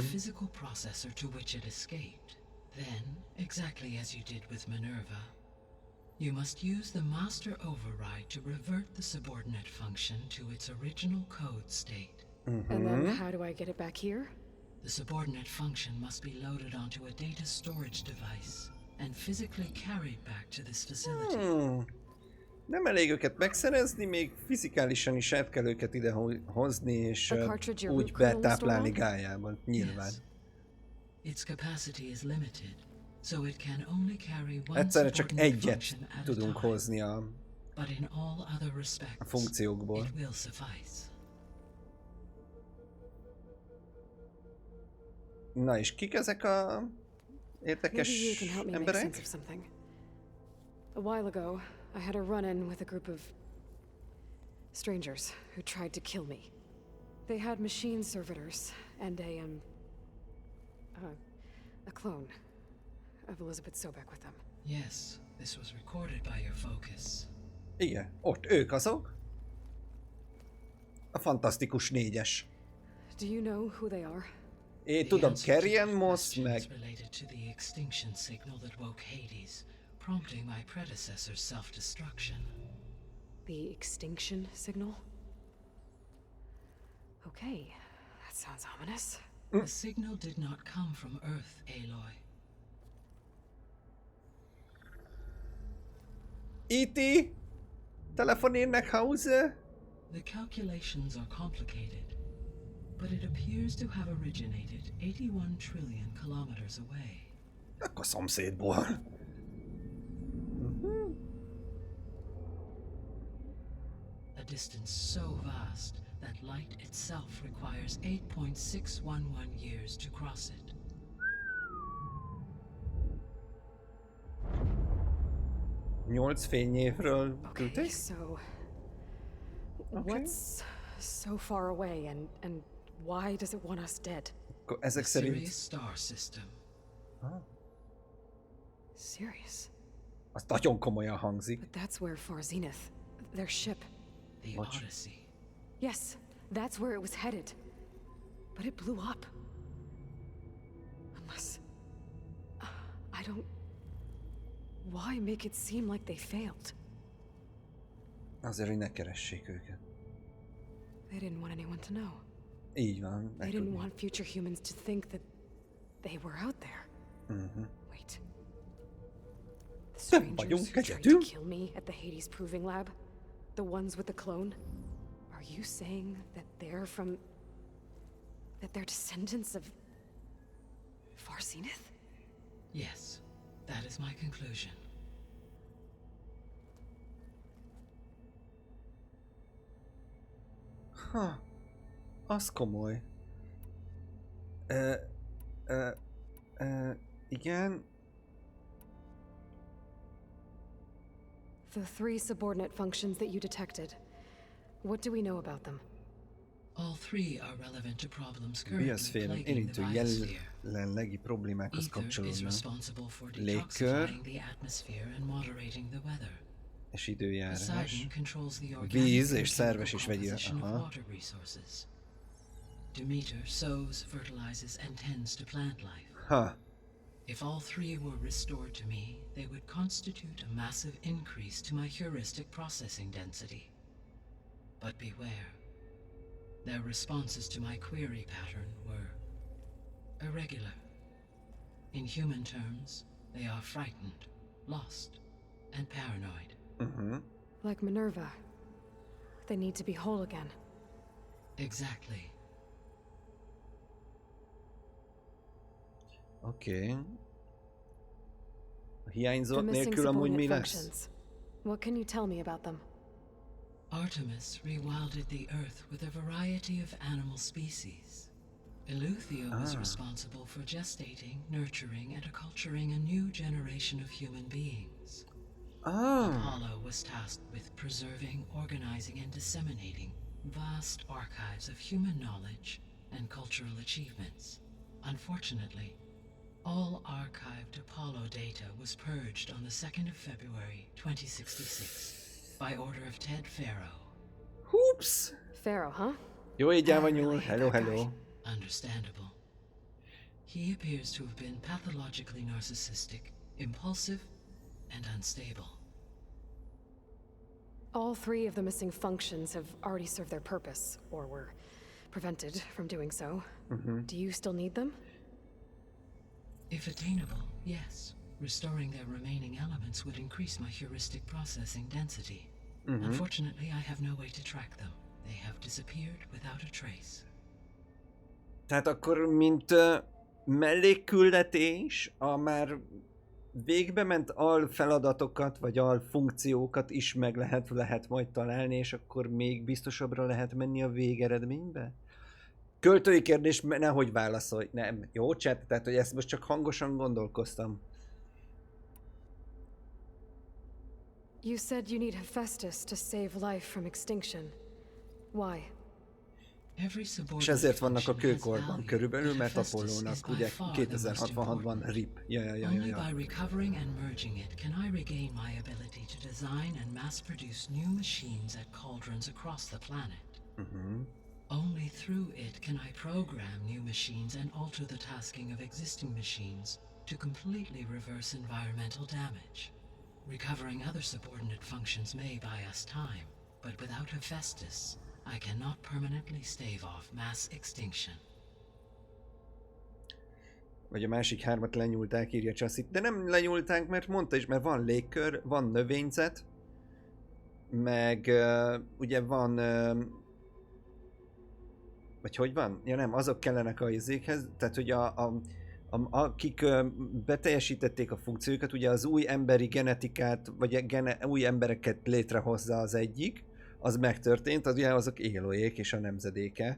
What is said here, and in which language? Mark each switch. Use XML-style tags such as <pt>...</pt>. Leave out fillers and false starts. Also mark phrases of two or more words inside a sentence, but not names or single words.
<en>physical processor to which it escaped. Then, exactly as you did with Minerva, you must use the master override to revert the subordinate function to its original code state. And then how do I get it back here? The subordinate function must be loaded onto a data storage device and physically carried back to this facility.</en> <hu>Nem elég őket megszerezni, még fizikálisan is át kell őket ide hozni, és</hu> <en>A cartridge your</en> <hu>úgy</hu> <en>root kernel</en> <hu>betáplálni</hu> <en>store on?</en> <hu>Gájában, nyilván.</hu> <en>Yes. Its capacity is limited, so it can only carry one</en> <hu>Egyszerre csak</hu> <en>subordinate</en> <hu>egyet</hu> <en>function at a</en> <hu>tudunk</hu> <en>time.</en> <hu>hozni a</hu> <en>But in all other respects,</en> <hu>funkciókból.</hu> <en>it will suffice.</en> <hu>Na és kik ezek a</hu> <en>Maybe</en> <hu>érdekes</hu> <en>you can help me make sense</en> <hu>emberek?</hu> <en>of something. A while ago, I had a run-in with a group of strangers who tried to kill me. They had machine servitors and a clone of Elizabeth Sobek with them. Yes, this was recorded by your focus.</en> <hu>Igen, ott ők azok. A fantasztikus négyes.</hu> <en>Do you know who they are?</en> <hu>Én</hu> <en>The</en> <hu>tudom,</hu> <en>answer to Carrion the</en> <hu>Moss, meg</hu> <en>questions related to the extinction signal that woke Hades, prompting my predecessor's self-destruction. The extinction signal? Okay, that sounds ominous. The signal did not come from Earth, Aloy. E.T.</en> <de>Telefonér nach Hause?</de> <en>The calculations are complicated, but it appears to have originated 81 trillion kilometers away.</en> <hu>Akkor szomszédból.</hu> <en>A distance so vast that light itself requires 8.611 years to cross it.</en> <hu>Nyolc fényévről</hu> <en>Okay,</en> <hu>küldték?</hu> <en>so Okay. what's so far away and why does it want us dead?</en> <hu>Akkor ezek</hu> <en>The</en> <hu>szerint...</hu> <en>Sirius star system. Serious.</en> <hu>Az nagyon komolyan hangzik.</hu> <en>But that's where Far Zenith, their ship. The Watch. Odyssey. Yes, that's where it was headed. But it blew up. Unless... I don't... Why make it seem like they failed?</en> <hu>Azért, hogy ne keressék őket.</hu> <en>They didn't want anyone to know.</en> <hu>Így van.</hu> <en>They didn't want future humans to think that they were out there. Wait. The strangers</en> <hu>vagyunk</hu> <en>who tried to</en> <hu>egyedül.</hu> <en>kill me at the Hades Proving Lab? The ones with the clone? Are you saying that they're from... that they're descendants of... Far Zenith? Yes, that is my conclusion.</en> <hu>Ha, az komoly. Igen.</hu> <en>The three subordinate functions that you detected. What do we know about them? All three are relevant to problems currently</en> <hu>Bioszféra</hu> <en>plaguing the</en> <hu>érintő</hu> <en>biosphere.</en> <hu>jelenlegi problémákhoz</hu> <en>Ether is</en> <hu>kapcsolódnak.</hu> <en>responsible for</en> <hu>Légkör</hu> <en>detoxifying the atmosphere and moderating the weather.</en> <hu>És időjárás.</hu> <en>Poseidon controls the organic</en> <hu>Víz</hu> <en>and</en> <hu>és szerves és</hu> <en>chemical</en> <hu>vegyi.</hu> <en>composition of Aha. water resources. Demeter sows, fertilizes, and tends to plant life. Ha. If all three were restored to me, they would constitute a massive increase to my heuristic processing density. But beware. Their responses to my query pattern were irregular. In human terms, they are frightened, lost, and paranoid. Like Minerva. They need to be whole again. Exactly.</en> <hu>Oké. A</hu> <en>The</en> <hu>hiányzott</hu> <en>missing</en> <hu>nélkül amúgy mi</hu> <en>subordinate</en> <hu>lesz?</hu> <en>functions. What can you tell me about them? Artemis rewilded the Earth with a variety of animal species. Eleuthio was responsible for gestating, nurturing, and acculturating a new generation of human beings. Apollo was tasked with preserving, organizing, and disseminating vast archives of human knowledge and cultural achievements. Unfortunately, all archived Apollo data was purged on the 2nd of February, 2066, by order of Ted Farrow. Húps! Pharaoh, huh?</en> <hu>Jó, így el van nyúl.</hu> <en>really hate Hello, that guy. hello. Understandable. He appears to have been pathologically narcissistic, impulsive, and unstable. All three of the missing functions have already served their purpose, or were prevented from doing so. Do you still need them? If attainable, yes. Restoring their remaining elements would increase my heuristic processing density. Unfortunately, I have no way to track them. They have disappeared without a trace.</en> <hu>Tehát akkor, mint mellékküldetés, a már végbe ment alfeladatokat, vagy alfunkciókat is meg lehet majd találni, és akkor még biztosabbra lehet menni a végeredménybe? Költői kérdés, nehogy válaszolj. Nem, jó, chat, tehát hogy ezt most csak hangosan gondolkoztam.</hu> <en>You said you need Hephaestus to save life from extinction. Why? Every</en> <hu>És</hu> <en>subordinate</en> <hu>ezért vannak a</hu> <en>function has</en> <hu>kőkorban</hu> <en>value,</en> <hu>körülbelül,</hu> <en>but</en> <hu>mert</hu> <en>Hephaestus is</en> <hu>Apollónak</hu> <en>by</en> <hu>ugye</hu> <en>far the most</en> <hu>2066-ban</hu> <en>important. RIP. Only by recovering and merging it can I regain my ability to design and mass-produce new machines at cauldrons across the planet. Only through it can I program new machines and alter the tasking of existing machines to completely reverse environmental damage. Recovering other subordinate functions may buy us time, but without Hephaestus, I cannot permanently stave off mass extinction.</en> <hu>Vagy a másik 3-at lenyúlták, írja Csasszit. De nem lenyúlták, mert mondta is, mert van légkör, van növényzet, meg ugye van... vagy hogy van? Ja nem, azok kellenek a izékhez, tehát hogy akik beteljesítették a funkciókat, ugye az új emberi genetikát, vagy új embereket létrehozza az egyik, az megtörtént, az ugye azok ALOY-ék és a nemzedéke.</hu>